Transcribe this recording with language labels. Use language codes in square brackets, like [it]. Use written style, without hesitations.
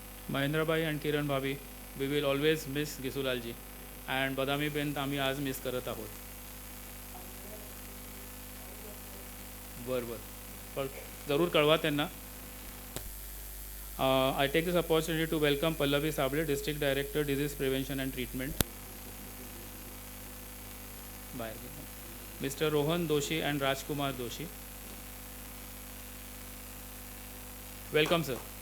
[en] Mahendra bhai and Kiran bhabi, we will always miss Gisulalji and Badami ben [mr] आम्ही आज miss करत आहोत. बरं पण जरूर कळवा त्यांना. [en] I take this opportunity to welcome Pallavi Sable, District Director, Disease Prevention and Treatment. Mr. Rohan Doshi and Rajkumar Doshi. Welcome, sir.